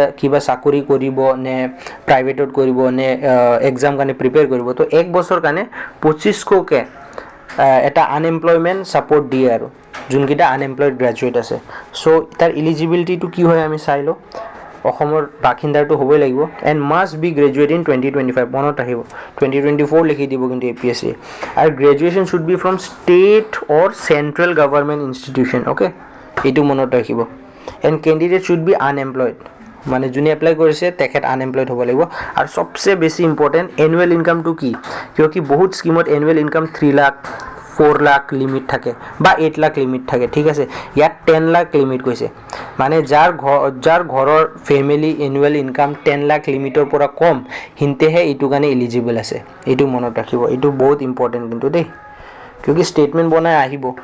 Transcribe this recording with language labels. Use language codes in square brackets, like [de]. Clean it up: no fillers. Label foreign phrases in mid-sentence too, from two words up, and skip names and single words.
[as] কিবা চাকৰি কৰিব নে প্ৰাইভেটত কৰিব নে এক্সাম কাৰণে প্ৰিপেয়াৰ কৰিব তো এক বছৰ কাৰণে 2500 কে এটা [en] unemployment support [as] দিয়ে আৰু যোনকিটা [en] unemployed graduate [as] আছে সো তার এলিজিবিলিটি টু কি হয় আমি চাইলো অসমৰ বাসিন্দাটো হ'বই লাগিব [en] and must be graduate in [as] 2025 মনত ৰাখিব 2024 লিখি দিব কিন্তু এপিএসসি আৰু [en] graduation should be from state or central government institution okay [as] এটো মনত ৰাখিব এন্ড [en] candidate should be unemployed [as] মানে যোনে এপ্লাই কৰিছে তেখেত আনএমপ্লয়েড হ'ব লাগিব আৰু সবচে বেছি [en] important annual income [as] কি কিয়কি বহুত স্কিমত [en] annual income [as] 3 লাখ 4 লাখ লিমিট থাকে বা 8 লাখ লিমিট থাকে ঠিক আছে ইয়াত 10 লাখ লিমিট কৈছে মানে যাৰ ঘৰৰ [en] family annual income [as] 10 লাখ লিমিটৰ পৰা কম হিন্তেহে ইটো কাৰণে এলিজিবল আছে এটো মনত ৰাখিব এটো বহুত ইম্পৰ্টেন্ট কিন্তু দেই কিউকি ষ্টেটমেণ্ট বনাই আহিব